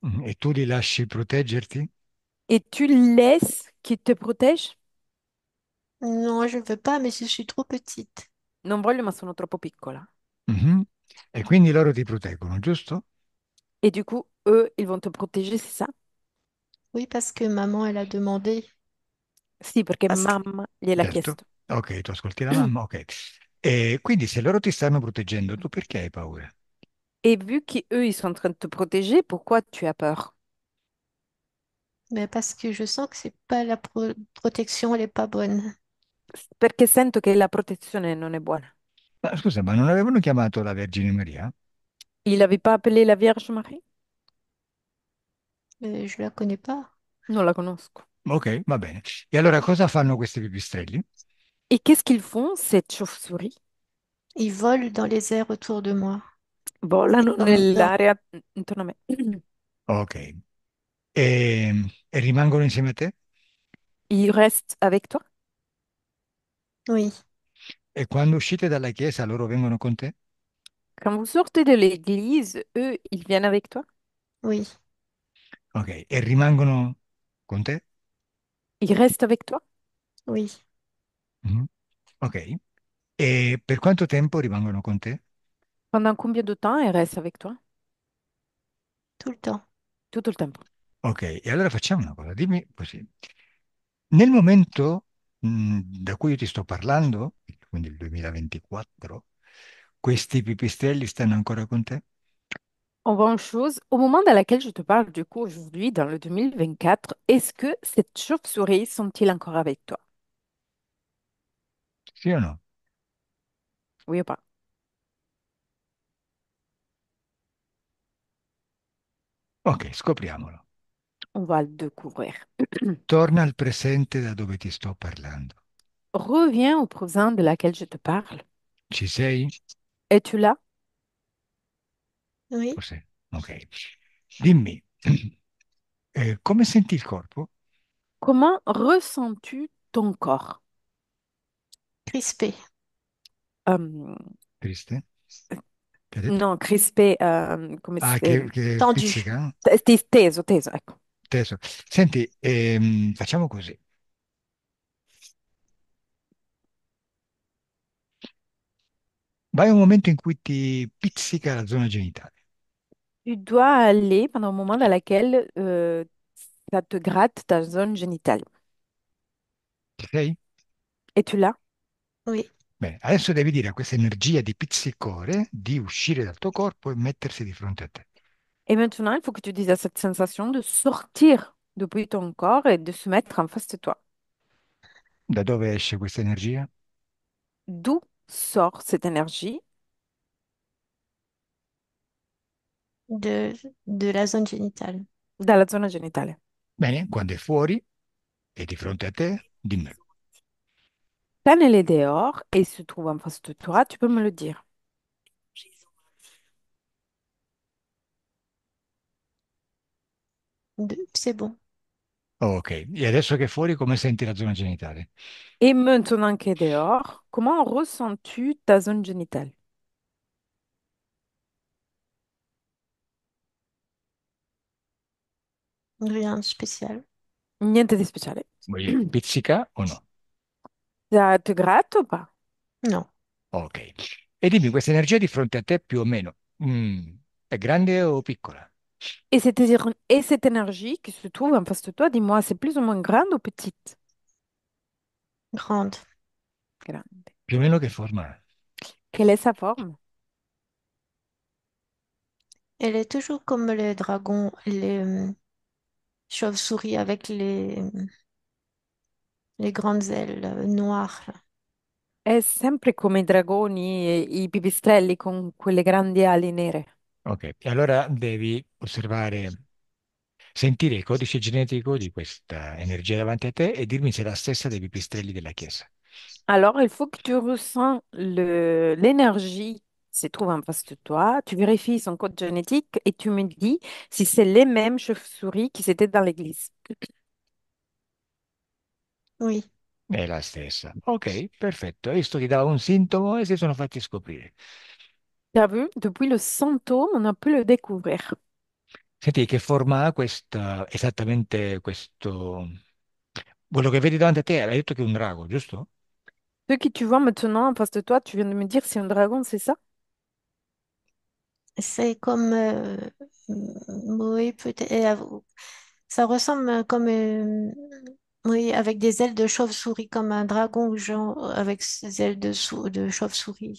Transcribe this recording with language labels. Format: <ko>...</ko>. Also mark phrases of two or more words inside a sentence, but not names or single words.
<it>E tu li lasci proteggerti?</it> <fr>Et tu laisses qu'ils te protègent? Non, je ne veux pas, mais je suis trop petite.</fr> <it>Non voglio, ma sono troppo piccola. Mhm. E quindi loro ti proteggono, giusto?</it> <fr>Et du coup, eux, ils vont te protéger, c'est ça? Oui, parce que maman, elle a demandé.</fr> <it>Sì, perché</it> <fr>Parce que...</fr> <it>mamma gliel'ha Certo. chiesto. Ok, tu ascolti la mamma, ok. E quindi se loro ti stanno proteggendo, tu perché hai paura?</it> <fr>Et vu qu'eux, ils sont en train de te protéger, pourquoi tu as peur? Mais parce que je sens que c'est pas la protection, elle est pas bonne.</fr> <it>Perché sento che la protezione non è buona. Ma scusa, ma non avevano chiamato la Vergine Maria?</it> <fr>Il n'avait pas appelé la Vierge Marie? Je la connais pas.</fr> <it>Non la conosco. Ok, va bene. E allora cosa fanno questi pipistrelli?</it> <fr>Et qu'est-ce qu'ils font, cette chauve-souris? Ils volent dans les airs autour de moi. Et</fr> <it>Volano</it> <fr>dans...</fr> <it>nell'aria intorno a me. Ok. E rimangono insieme a te?</it> <fr>Ils restent avec toi? Oui,</fr> <it>E quando uscite dalla chiesa loro vengono con te?</it> <fr>Quand vous sortez de l'église, eux, ils viennent avec toi? oui.</fr> <it>Ok. E rimangono con te?</it> <fr>Ils restent avec toi? Oui, Mhm. Ok.</fr> <it>E per quanto tempo rimangono con te?</it> <fr>Pendant combien de temps ils restent avec toi? tout le temps.</fr> <it>Tutto il tempo. Ok, e allora facciamo una cosa, dimmi così. Nel momento, da cui io ti sto parlando, quindi il 2024, questi pipistrelli stanno ancora con te?</it> <fr>On va en chose. Au moment dans lequel je te parle, du coup, aujourd'hui, dans le 2024, est-ce que cette chauve-souris sont-ils encore avec toi?</fr> <it>Sì o no?</it> <fr>Oui ou pas?</fr> <it>Ok, scopriamolo.</it> <fr>On va le découvrir.</fr> <it>Torna al presente da dove ti sto parlando.</it> <fr>Reviens au présent de laquelle je te parle.</fr> <it>Ci sei?</it> <fr>Es-tu là? Oui,</fr> <it>Cos'è? Ok. Dimmi, come senti il corpo?</it> <fr>Comment ressens-tu ton corps? crispé. Euh,</fr> <it>Triste? Che hai detto? non, crispé, come si... Ah, che</it> <fr>Tendu.</fr> <it>pizzica? teso, teso, ecco. Teso. Senti, facciamo così. Vai a un momento in cui ti pizzica la zona genitale.</it> <fr>Tu dois aller pendant un moment dans lequel ça te gratte ta zone génitale.</fr> <it>Ci sei?</it> <fr>Es-tu là? Oui,</fr> <it>Bene, adesso devi dire a questa energia di pizzicore di uscire dal tuo corpo e mettersi di fronte a te.</it> <fr>Et maintenant, il faut que tu dises à cette sensation de sortir depuis ton corps et de se mettre en face de toi.</fr> <it>Da dove esce questa energia?</it> <fr>D'où sort cette énergie? de, de la zone génitale.</fr> <it>Dalla zona genitale. Bene, quando è fuori e di fronte a te, dimmelo.</it> <fr>Quand elle est dehors et se trouve en face de toi, tu peux me le dire. C'est bon.</fr> <it>Ok, e adesso che è fuori, come senti la zona genitale?</it> <fr>Et maintenant qu'elle est dehors, comment ressens-tu ta zone génitale? Rien de spécial.</fr> <it>Niente di speciale. Pizzica o no?</it> <fr>Ça te gratte ou pas? Non,</fr> <it>Ok. E dimmi, questa energia di fronte a te più o meno, è grande o piccola?</it> <fr>Et cette énergie qui se trouve en face de toi, dis-moi, c'est plus ou moins grande ou petite? grande.</fr> <it>Grande. Più o meno che forma ha?</it> <fr>Quelle est sa forme? Elle est toujours comme les dragons, les chauves-souris avec les grandes ailes noires, là.</fr> <it>È sempre come i dragoni e i pipistrelli con quelle grandi ali nere. Ok, e allora devi osservare, sentire il codice genetico di questa energia davanti a te e dirmi se è la stessa dei pipistrelli della Chiesa.</it> <fr>Alors, il faut que tu ressens l'énergie qui se trouve en face de toi, tu vérifies son code génétique et tu me dis si c'est les mêmes chauves-souris qui étaient dans l'église. Oui,</fr> <it>È la stessa. Ok, perfetto. Hai visto, ti dava un sintomo e si sono fatti scoprire.</it> <fr>Tu as vu, depuis le symptôme, on a pu le découvrir.</fr> <it>Senti, che forma ha questa, esattamente questo, quello che vedi davanti a te? Hai detto che è un drago, giusto?</it> <fr>Ce qui tu vois maintenant en face de toi, tu viens de me dire c'est un dragon, c'est ça? C'est comme, oui, peut-être, ça ressemble comme, oui, avec des ailes de chauve-souris, comme un dragon, genre, avec ses ailes de chauve-souris.</fr>